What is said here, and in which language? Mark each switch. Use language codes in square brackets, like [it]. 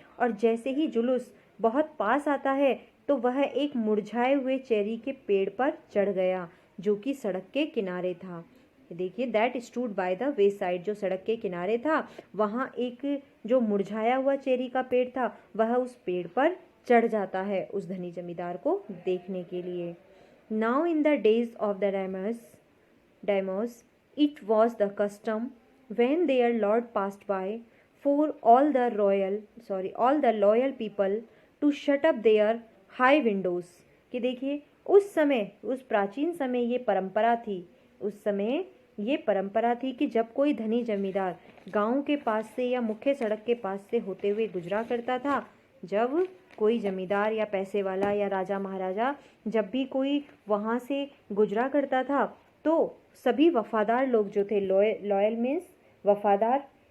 [hi] और जैसे ही जुलूस बहुत पास आता है तो वह एक मुरझाए हुए चेरी के पेड़ पर चढ़ गया जो कि सड़क के किनारे था। देखिए [en] that stood by the way side, [hi] जो सड़क के किनारे था वहाँ एक जो मुरझाया हुआ चेरी का पेड़ था वह उस पेड़ पर चढ़ जाता है उस धनी जमींदार को देखने के लिए। [en] Now in the days of the Daimos, it was the custom when their lord passed by for all the loyal people to shut up their high windows। [hi] कि देखिए उस समय, उस प्राचीन समय ये परंपरा थी, उस समय ये परंपरा थी कि जब कोई धनी जमींदार गांव के पास से या मुख्य सड़क के पास से होते हुए गुजरा करता था, जब कोई जमींदार या पैसे वाला या राजा महाराजा जब भी कोई वहाँ से गुजरा करता था तो सभी वफादार लोग जो थे, लॉयल मीन्स वफादार,